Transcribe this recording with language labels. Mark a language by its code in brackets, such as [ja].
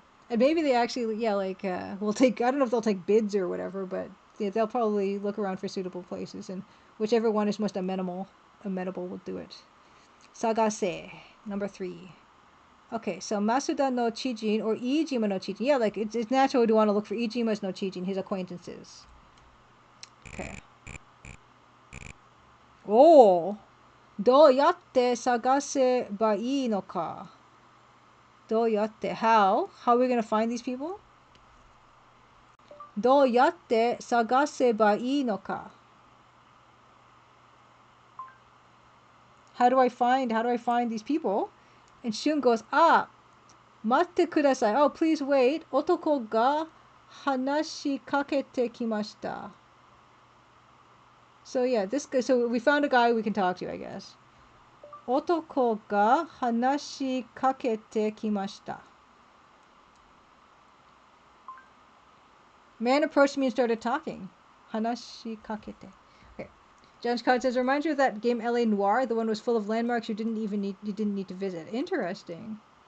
[en] And maybe they actually, yeah, like, will take, I don't know if they'll take bids or whatever, but yeah, they'll probably look around for suitable places, and whichever one is most amenable will do it. Sagase, number 3. Okay, so Masuda no Chijin or Iijima no Chijin. Yeah, like, it's natural to want to look for Iijima's no Chijin, his acquaintances. Okay. Oh! [ja] どうやって探せばいいのか? どうやって how? [en] How are we going to find these people? [ja] どうやって探せばいいのか? [en] How do I find these people? And Shun goes, [ja] 待ってください. [en] Oh, please wait. [ja] 男が話しかけてきました. [en] So yeah, so we found a guy we can talk to, I guess. [ja] 男が話しかけてきました. [en] Man approached me and started talking. [ja] 話しかけて.Okay. [en] Jones Cod says, reminds you of that game LA Noire. The one was full of landmarks you didn't need to visit. Interesting.